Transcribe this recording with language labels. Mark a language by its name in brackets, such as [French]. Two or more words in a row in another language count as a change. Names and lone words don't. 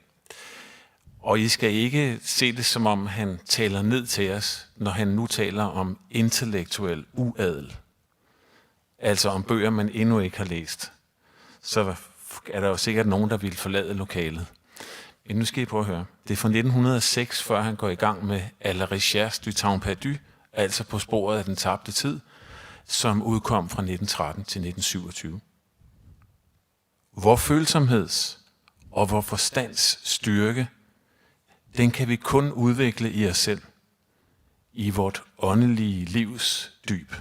[Danish] Og I skal ikke se det, som om han taler ned til os, når han nu taler om intellektuel uadel. Altså om bøger, man endnu ikke har læst. Så er der jo sikkert nogen, der vil forlade lokalet. Men nu skal I prøve at høre. Det er fra 1906, før han går i gang med À la recherche du temps perdu, altså på sporet af den tabte tid, som udkom fra 1913 til 1927. Vor følsomheds og vor forstands styrke, den kan vi kun udvikle i os selv, i vort åndelige livs dyb.